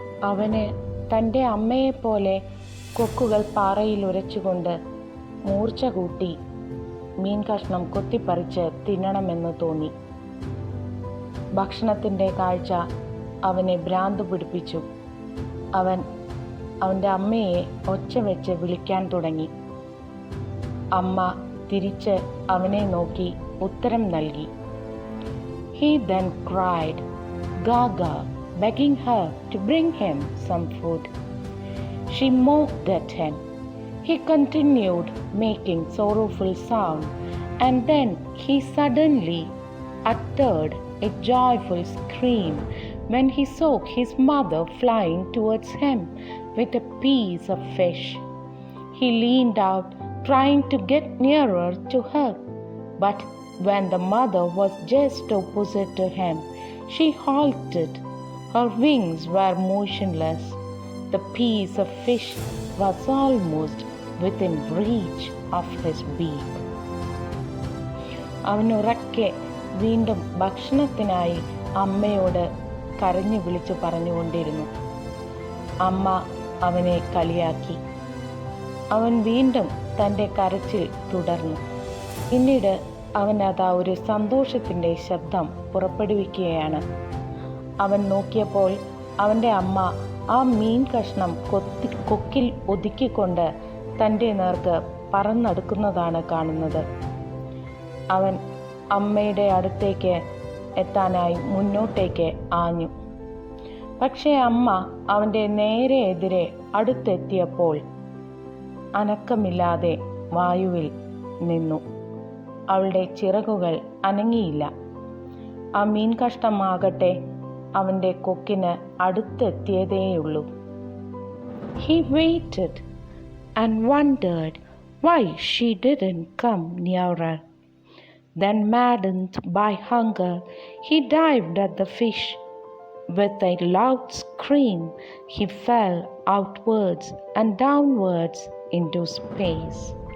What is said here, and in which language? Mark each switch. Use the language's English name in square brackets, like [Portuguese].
[Malayalam] അവന് തൻ്റെ അമ്മയെപ്പോലെ കൊക്കുകൾ പാറയിൽ ഉരച്ചുകൊണ്ട് മൂർച്ച കൂട്ടി മീൻ കഷ്ണം കൊത്തിപ്പറിച്ച് തിന്നണമെന്ന് തോന്നി. ഭക്ഷണത്തിൻ്റെ കാഴ്ച അവനെ ഭ്രാന്ത് പിടിപ്പിച്ചു. അവൻ അവൻ്റെ അമ്മയെ ഒച്ച വെച്ച് വിളിക്കാൻ തുടങ്ങി. അമ്മ തിരിച്ച് അവനെ നോക്കി ഉത്തരം നൽകി. [English] He then cried, Gaga, begging her to bring him some food. She mocked at him. He continued making sorrowful sound, and then he suddenly uttered a joyful scream when he saw his mother flying towards him with a piece of fish. He leaned out, trying to get nearer to her, but when the mother was just opposite to him, she halted. Her wings were motionless. The piece of fish was almost within reach of his beak. [Malayalam] അവനുറക്കെ വീണ്ടും ഭക്ഷണത്തിനായി അമ്മയോട് കരഞ്ഞു വിളിച്ചു പറഞ്ഞുകൊണ്ടിരുന്നു. അമ്മ അവനെ കളിയാക്കി. അവൻ വീണ്ടും തൻ്റെ കരച്ചിൽ തുടർന്നു. പിന്നീട് അവൻ അതാ ഒരു സന്തോഷത്തിൻ്റെ ശബ്ദം പുറപ്പെടുവിക്കുകയാണ്. അവൻ നോക്കിയപ്പോൾ അവൻ്റെ അമ്മ ആ മീൻ കഷ്ണം കൊക്കിൽ ഒതുക്കിക്കൊണ്ട് തൻ്റെ നേർക്ക് പറന്നടുക്കുന്നതാണ് കാണുന്നത്. അവൻ അമ്മയുടെ അടുത്തേക്ക് എത്താനായി മുന്നോട്ടേക്ക് ആഞ്ഞു. പക്ഷേ അമ്മ അവൻ്റെ നേരെ എതിരെ അടുത്തെത്തിയപ്പോൾ അനക്കമില്ലാതെ വായുവിൽ നിന്നു. അവളുടെ ചിറകുകൾ അനങ്ങിയില്ല. ആ മീൻ കഷ്ടമാകട്ടെ അവൻ്റെ കൊക്കിന് അടുത്തെത്തിയതേയുള്ളൂ. [English] He waited and wondered why she didn't come nearer. Then, maddened by hunger, he dived at the fish. With a loud scream, he fell outwards and downwards into space.